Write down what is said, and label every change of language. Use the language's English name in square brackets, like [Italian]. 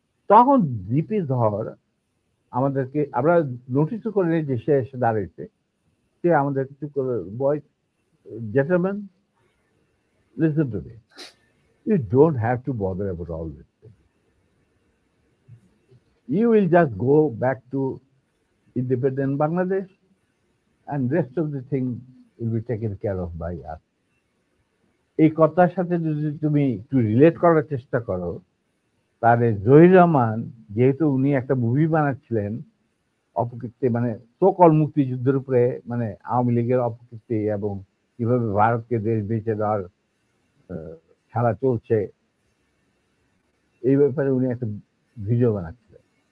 [Bangla] তখন দীপি ধর আমাদেরকে, আমরা নোটিসও করে নিই যে সে এসে দাঁড়িয়েছে, সে আমাদের কিছু করে, [English] Boy gentleman, listen to me, you don't have to bother about all this. You will just go back to independent Bangladesh and rest of the thing will be taken care of by us. [Bangla] এই কথার সাথে যদি তুমি একটু relate করার চেষ্টা করো, তাহলে জহির রহমান, যেহেতু উনি একটা মুভি বানাচ্ছিলেন অপকীর্তি, মানে সকল মুক্তিযুদ্ধের উপরে, মানে আওয়ামী লীগের অপকীর্তি এবং কিভাবে ভারতকে দেশ বেঁচে দেওয়ার খেলা চলছে, এই ব্যাপারে উনি একটা ভিডিও বানাচ্ছিলেন।